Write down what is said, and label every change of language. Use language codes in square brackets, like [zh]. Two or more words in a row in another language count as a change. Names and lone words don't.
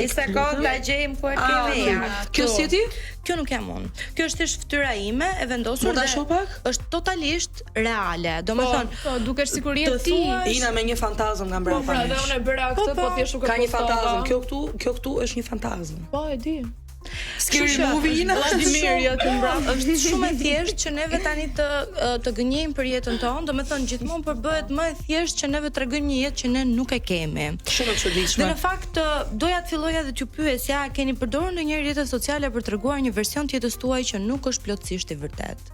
[sq] Një sekond ta gjejmë ku e kemi. Kjo si ti? Kjo nuk jam unë. Kjo është thjesht fytyra ime e vendosur dhe është totalisht reale. Domethënë, dukesh sikur je ti. Ina me një fantazëm nga mbrapa. Po, pra, unë e bëra këtë, po thjesht nuk e ka një fantazëm. Kjo këtu është një fantazëm. Po, e di. [en] Scary movie Ina. [sq] Është shumë e thjeshtë që neve tani të gënjejmë për jetën tonë, domethënë gjithmonë përbëhet më e thjeshtë që neve tregojmë një jetë që ne nuk e kemi. Shumë e çuditshme. Dhe në fakt doja të filloja dhe t'ju pyesja, keni përdorur ndonjëherë rrjetet sociale për treguar një version të jetës tuaj që nuk është plotësisht i vërtetë?